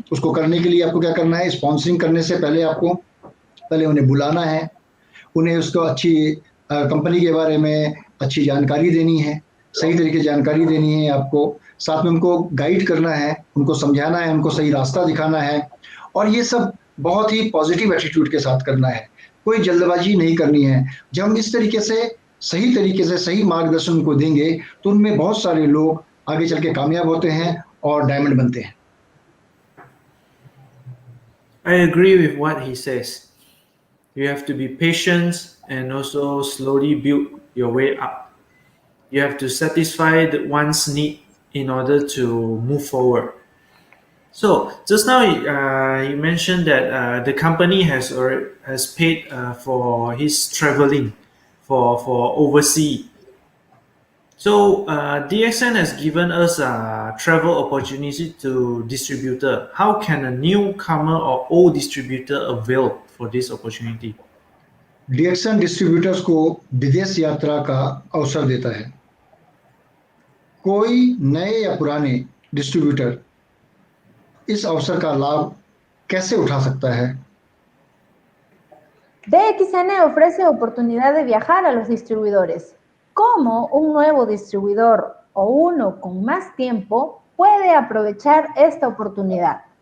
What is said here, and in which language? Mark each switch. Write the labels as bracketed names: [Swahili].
[Hindi] उसको करने के लिए आपको क्या करना है, स्पॉन्सरिंग करने से पहले आपको पहले उन्हें बुलाना है, उन्हें उसको अच्छी कंपनी के बारे में अच्छी जानकारी देनी है, सही तरीके से जानकारी देनी है आपको, साथ में उनको गाइड करना है, उनको समझाना है, उनको सही रास्ता दिखाना है और ये सब बहुत ही पॉजिटिव एटीट्यूड के साथ करना है, कोई जल्दबाजी नहीं करनी है। जब हम इस तरीके से सही मार्गदर्शन उनको देंगे तो उनमें बहुत सारे लोग आगे चल के कामयाब होते हैं और डायमंड बनते हैं। [English] I agree with what he says. You have to be patient and also slowly build your way up. You have to satisfy one's need in order to move forward. So just now you mentioned that the company has paid for his traveling for overseas. So DXN has given us a travel opportunity to distributor. How can a newcomer or old distributor avail for this opportunity? [Hindi] DXN distributors को विदेश यात्रा का अवसर देता है। कोई नए या पुराने डिस्ट्रीब्यूटर इस अवसर का लाभ कैसे उठा सकता है? [Spanish] DXN ofrece oportunidad de viajar a los distribuidores. ¿Cómo un nuevo distribuidor o uno con más tiempo puede aprovechar esta oportunidad?